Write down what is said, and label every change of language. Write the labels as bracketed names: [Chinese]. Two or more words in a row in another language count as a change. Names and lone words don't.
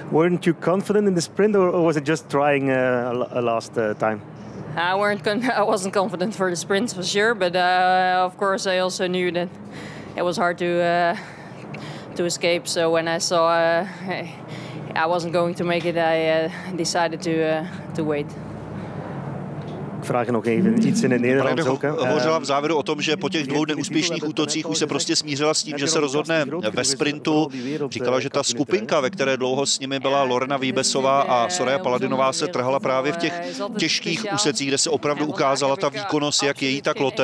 [English] Weren't you confident in the sprint, or was it just trying a last time? I wasn't confident for the sprints for sure, but of course I also knew that it was hard to escape. So when I saw I wasn't going to make it, I decided to wait. [Dutch] Vragen nog even iets in het Nederlands ook. [Czech] Hovořila v závěru o tom, že po těch 2 neúspěšných útocích už se prostě smířila s tím, že se rozhodne ve sprintu. Říkala, že ta skupinka, ve které dlouho s nimi byla Lorena Výbesová a Soraya Paladinová, se trhala právě v těch těžkých úsecích, kde se opravdu ukázala ta výkonnost, jak její, tak Lotte.